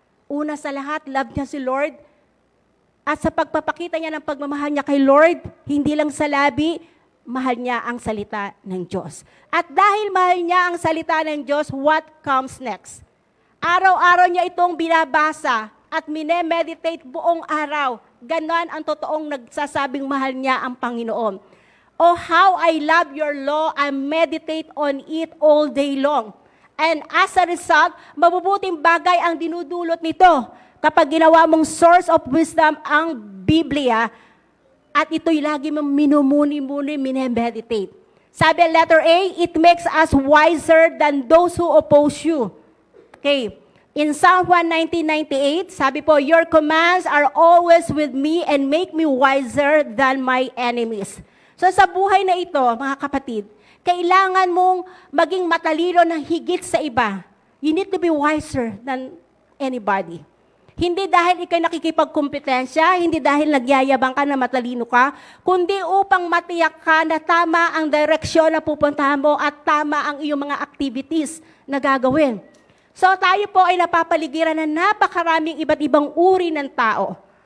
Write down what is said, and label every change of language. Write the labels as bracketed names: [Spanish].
[Filipino] Una sa lahat, love niya si Lord. At sa pagpapakita niya ng pagmamahal niya kay Lord, hindi lang sa labi, mahal niya ang salita ng Diyos. At dahil mahal niya ang salita ng Diyos, [English] what comes next? [Filipino] Araw-araw niya itong binabasa at minemeditate buong araw. Ganon ang totoong nagsasabing mahal niya ang Panginoon. [English] Oh, how I love your law, I meditate on it all day long. And as a result, [Filipino] mabubuting bagay ang dinudulot nito kapag ginawa mong [English] source of wisdom [Filipino] ang Biblia at ito'y lagi mong minumuni-muni, minemeditate. [English] Sabi letter A, it makes us wiser than those who oppose you. Okay. In Psalm 119:98, sabi po, your commands are always with me and make me wiser than my enemies. [Filipino] So sa buhay na ito, mga kapatid, kailangan mong maging matalino ng higit sa iba. [English] You need to be wiser than anybody. [Filipino] Hindi dahil ikay nakikipagkumpetensya, hindi dahil nagyayabang ka na matalino ka, kundi upang matiyak ka na tama ang direksyon na pupuntahan mo at tama ang iyong mga activities na gagawin. So tayo po ay napapaligiran ng napakaraming iba't ibang uri ng tao.